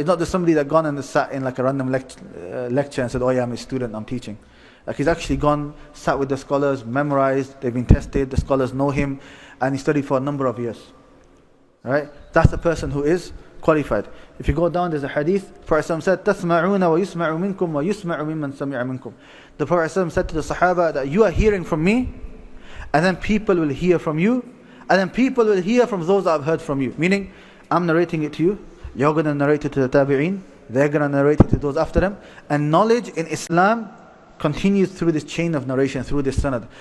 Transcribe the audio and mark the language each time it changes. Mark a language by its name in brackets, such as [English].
[English] It's not just somebody that gone and sat in like a random lecture and said, oh yeah, I'm a student, I'm teaching. Like he's actually gone, sat with the scholars, memorized, they've been tested, the scholars know him, and he studied for a number of years. Right? That's the person who is qualified. If you go down, there's a hadith. The Prophet said, [Arabic] تَسْمَعُونَ وَيُسْمَعُ مِنْكُمْ وَيُسْمَعُ مِمَّنْ سَمِعَ مِنْكُمْ. [English] The Prophet said to the Sahaba that you are hearing from me, and then people will hear from you, and then people will hear from those that have heard from you. Meaning, I'm narrating it to you, you're going to narrate it to the tabi'een, they're going to narrate it to those after them. And knowledge in Islam continues through this chain of narration, through this sanad.